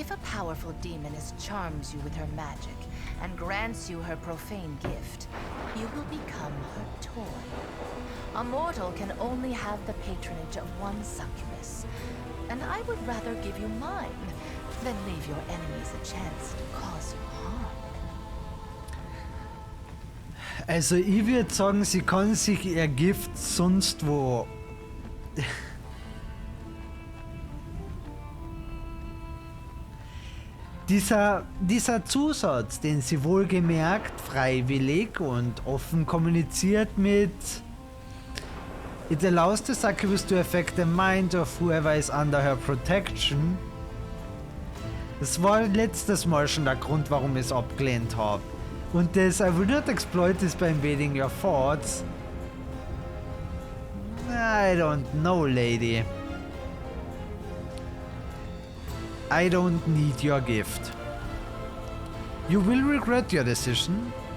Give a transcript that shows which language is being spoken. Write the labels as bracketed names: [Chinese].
[English] If a powerful demoness charms you with her magic and grants you her profane gift, you will become her toy. A mortal can only have the patronage of one succubus, and I would rather give you mine than leave your enemies a chance to cause you harm. [German] Also ich würde sagen, sie kann sich ihr Gift sonst wo... Dieser Zusatz, den sie wohlgemerkt freiwillig und offen kommuniziert mit [English] It allows the succubus to affect the mind of whoever is under her protection. [German] Das war letztes Mal schon der Grund, warum ich es abgelehnt habe. Und das [English] I will not exploit this by invading your thoughts. I don't know, lady. I don't need your gift. You will regret your decision.